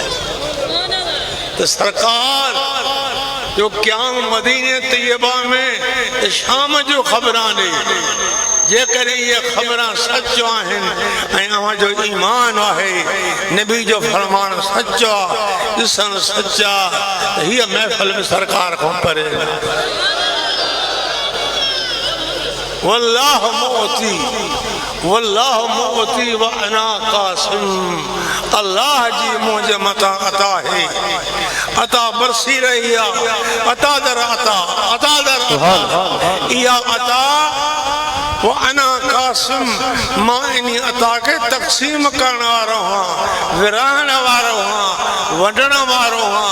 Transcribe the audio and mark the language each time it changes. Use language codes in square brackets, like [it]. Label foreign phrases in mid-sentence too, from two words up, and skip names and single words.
[sd] त सरकार जो क़याम मदीने तैयबा में शाम जो ख़बरां ॾे, जेकॾहिं इहे ख़बरां सच आहिनि ऐं अव्हांजो ईमान आहे, नबी जो फरमान सच आहे, ॾिसण सच आहे, त हीअ महफ़िल में सरकार खां परे न। [ar] والله معطي وأنا قاسم, [sd] अल्लाह जी मुंहिंजे मथां अता है, अता बरसी रही आहे, अता दर अता, अता दर अता, इहा अता [ar] وأنا قاسم, [sd] मां इन्ही अता के तक़सीम करण वारो आहियां, विराइण वारो आहियां, वंडण वारो आहियां।